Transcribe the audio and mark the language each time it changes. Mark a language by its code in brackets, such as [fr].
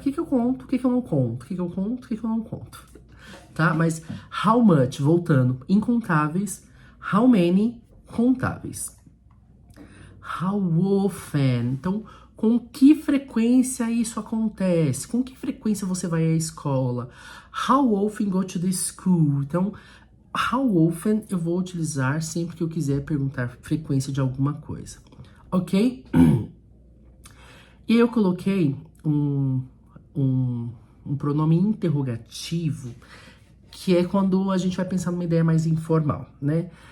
[pt] O que eu conto? O que eu não conto? O que eu conto? O que eu não conto? Tá? Mas how much, voltando, incontáveis. How many, contáveis. How often, então, com que frequência isso acontece? Com que frequência você vai à escola? [en] How often go to the school? [pt] Então, how often eu vou utilizar sempre que eu quiser perguntar frequência de alguma coisa. Ok? E eu coloquei um pronome interrogativo, que é quando a gente vai pensar numa ideia mais informal, né?